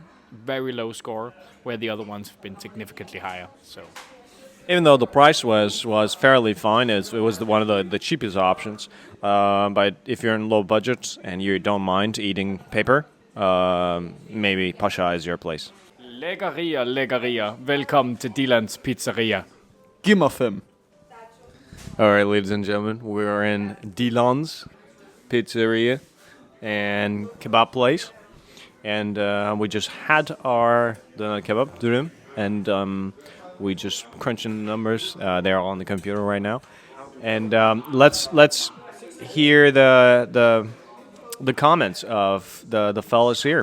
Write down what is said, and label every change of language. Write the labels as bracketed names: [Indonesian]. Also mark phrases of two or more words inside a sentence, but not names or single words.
[English] Very low score, where the other ones have been significantly higher. So, Even though the price was fairly fine, it was one of the cheapest options. But if you're in low budget and you don't mind eating paper, maybe Pasha is your place. [Danish] lækkerier. Velkommen til Dilans Pizzeria. Giv mig 5. [English] All right, ladies and gentlemen, we're in Dilan's Pizzeria and kebab place, and we just had our donut kebab Dürüm, and we just crunching the numbers. They're on the computer right now, and let's hear the comments of the fellas here.